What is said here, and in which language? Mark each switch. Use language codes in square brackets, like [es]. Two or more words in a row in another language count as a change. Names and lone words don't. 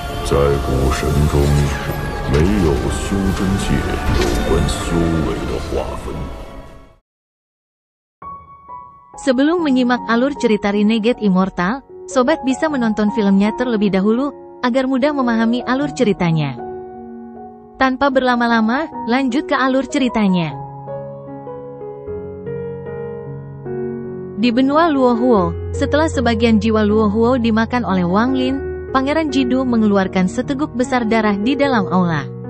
[zh] 在古神中，没有修真界有关修为的划分。 [id] Sebelum menyimak alur cerita Renegade Immortal, sobat bisa menonton filmnya terlebih dahulu, agar mudah memahami alur ceritanya. Tanpa berlama-lama, lanjut ke alur ceritanya. Di benua Luohuo, setelah sebagian jiwa Luohuo dimakan oleh Wang Lin, Pangeran Jidu mengeluarkan seteguk besar darah di dalam aula.